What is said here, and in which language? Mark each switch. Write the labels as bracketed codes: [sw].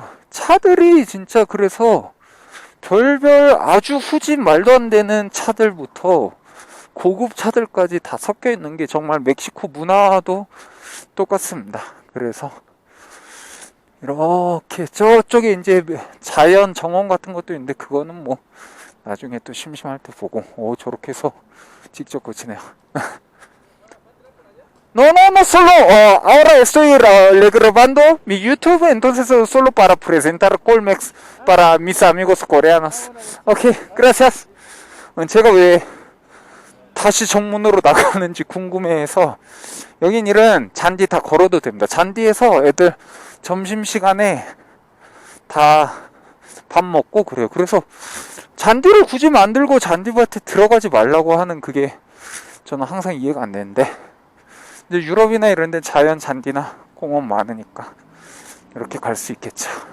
[ko] 차들이 진짜 그래서 별별 아주 후진 말도 안 되는 차들부터 고급 차들까지 다 섞여 있는 게 정말 멕시코 문화도 똑같습니다. 그래서 이렇게 저쪽에 이제 자연 정원 같은 것도 있는데 그거는 뭐 나중에 또 심심할 때 보고 저렇게 해서 직접 고치네요. [es] No, no, no solo, ahora estoy grabando mi YouTube, entonces solo para presentar Colmex para mis amigos coreanos. Ok, gracias. [ko] 제가 왜 다시 정문으로 나가는지 궁금해해서 여긴 이런 잔디 다 걸어도 됩니다. 잔디에서 애들 점심시간에 다 밥 먹고 그래요. 그래서 잔디를 굳이 만들고 잔디밭에 들어가지 말라고 하는 그게 저는 항상 이해가 안 되는데 이제 유럽이나 이런 데 자연 잔디나 공원 많으니까 이렇게 갈 수 있겠죠.